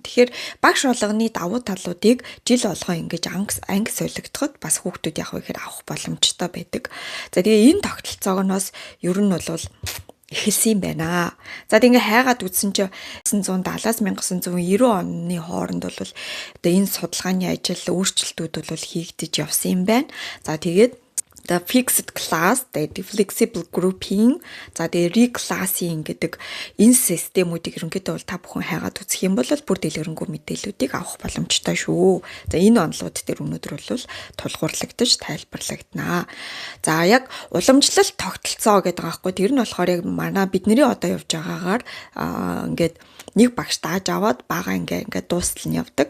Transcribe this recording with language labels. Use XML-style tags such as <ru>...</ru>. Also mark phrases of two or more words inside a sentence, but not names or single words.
<mn>Тэгэхээр багш болгоны давуу талуудыг жил болгоо ингэж анги солигдоход бас хүүхдүүд яг ихээр авах боломжтой байдаг. За тэгээ энэ тогтолцоогоос ер нь бол эхэлсэн юм байна. За тэгээ хайгаад үзсэн чинь 1970-аас 1990 оны хооронд бол одоо энэ судалгааны ажил өөрчлөлтүүд бол хийгдэж явсан юм байна. За тэгээд</mn> <en>the fixed class, the flexible grouping,</en> <mn>за тэгээ reclassing гэдэг энэ системүүдийг ерөнхийдөө бол та бүхэн хайгаад үзэх юм бол бүр дэлгэрэнгүй мэдээллүүдийг авах боломжтой шүү. За энэ онолууд дээр өнөөдөр бол тулгуурлагдаж тайлбарлагдана. За яг уламжлалт тогтолцоо гэдэг байгаа хгүй тэр нь болохоор яг манай бидний одоо явж байгаагаар ингээд нэг багш дааж аваад бага ингээд дуустал нь явдаг.</mn>